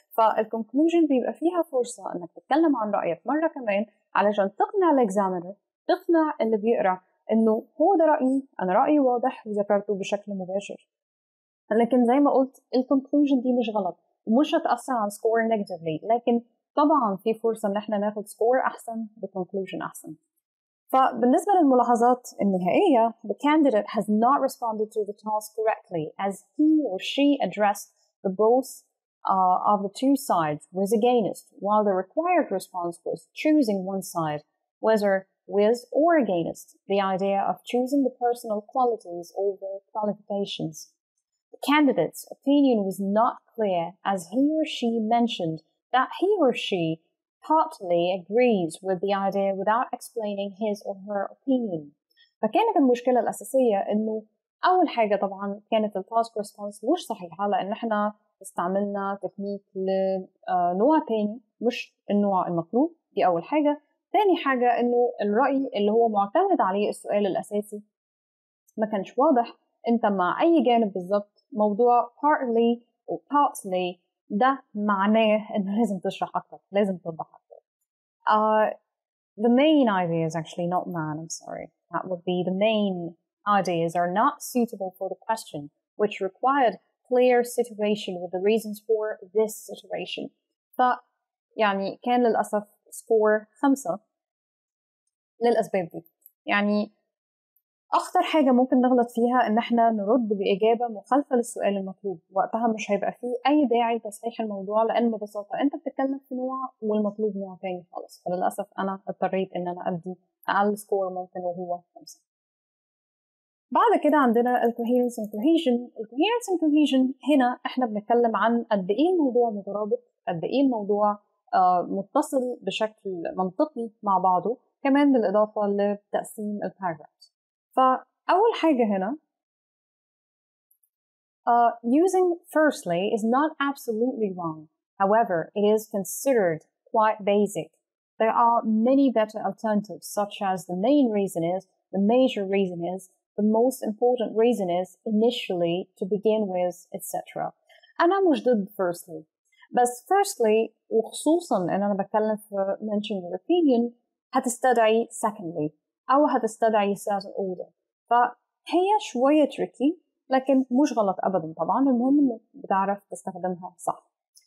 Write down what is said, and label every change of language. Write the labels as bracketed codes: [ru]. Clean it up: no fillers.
[ar] فالconclusion بيبقى فيها فرصة إنك تتكلم عن رأيك مرة كمان علشان تقنع الإكزامينر، تقنع اللي بيقرأ إنه هو ده رأيي، أنا رأيي واضح وذكرته بشكل مباشر. لكن زي ما قلت الconclusion دي مش غلط ومش هتأثر على السكور negatively، لكن طبعا في فرصة إن احنا ناخد سكور أحسن بconclusion أحسن. فبالنسبة للملاحظات النهائية [en] the candidate has not responded to the task correctly as he or she addressed the both of the two sides was against, while the required response was choosing one side, whether with or against the idea of choosing the personal qualities over qualifications. The candidate's opinion was not clear as he or she mentioned that he or she partly agrees with the idea without explaining his or her opinion. [ar] فكانت المشكلة الأساسية إنه أول حاجة طبعا كانت التاسك ريسبونس مش صحيحة، لأن إحنا استعملنا تكنيك لنوع تاني مش النوع المطلوب، دي أول حاجة. تاني حاجة إنه الرأي اللي هو معتمد عليه السؤال الأساسي ما كانش واضح أنت مع أي جانب بالضبط. موضوع partly أو partly ده معناه إنه لازم تشرح أكتر، لازم توضح أكتر. [en] The main ideas, actually not man, I'm sorry. That would be the main ideas are not suitable for the question, which required clear situation with the reasons for this situation. [ar] يعني كان للأسف سكور 5 للأسباب دي. يعني أخطر حاجة ممكن نغلط فيها إن احنا نرد بإجابة مخالفة للسؤال المطلوب، وقتها مش هيبقى فيه أي داعي لتصحيح الموضوع، لأن ببساطة أنت بتتكلم في نوع والمطلوب نوع تاني خالص. فللأسف أنا اضطريت إن أنا أدي أقل سكور ممكن وهو 5. بعد كده عندنا الكوهيرنس and cohesion. الكوهيرنس and cohesion هنا احنا بنتكلم عن قد إيه الموضوع مترابط، قد إيه الموضوع متصل بشكل منطقي مع بعضه، كمان بالإضافة لتقسيم الباراجراف. فأول حاجة هنا [en] using firstly is not absolutely wrong. However, it is considered quite basic. There are many better alternatives, such as the main reason is, the major reason is, the most important reason is, initially, to begin with, etc. [ar] أنا مش ضد firstly، بس firstly وخصوصا إن أنا بتكلم في [en] mention your opinion [ar] هتستدعي secondly أو هتستدعي [en] certain order، [ar] فهي شوية tricky لكن مش غلط أبدا طبعا، المهم إنك بتعرف تستخدمها صح.